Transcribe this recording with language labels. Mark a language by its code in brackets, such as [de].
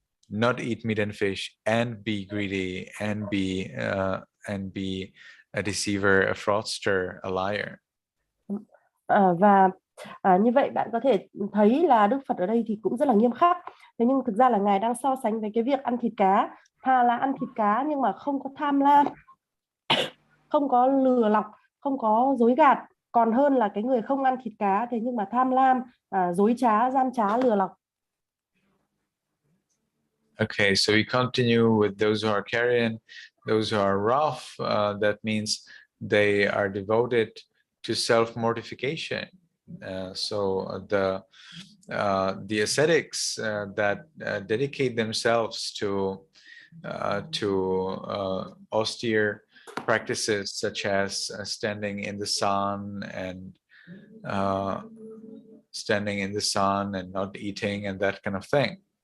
[en] not eat meat and fish, and be greedy, and be a deceiver, a fraudster, a liar. [vi] Và như vậy bạn có thể thấy là Đức Phật ở đây thì cũng rất là nghiêm khắc. Thế nhưng thực ra là Ngài đang so sánh với cái việc ăn thịt cá. Thà là ăn thịt cá nhưng mà không có tham lam, không có lừa lọc, không có dối gạt, còn hơn là cái người không ăn thịt cá thế nhưng mà tham lam, dối trá, gian trá, lừa lọc. [en] Okay, so we continue with those who are carrion, those who are rough. That means they are devoted to self-mortification. So the ascetics that dedicate themselves to austere practices such as standing in the sun and not eating and that kind of thing.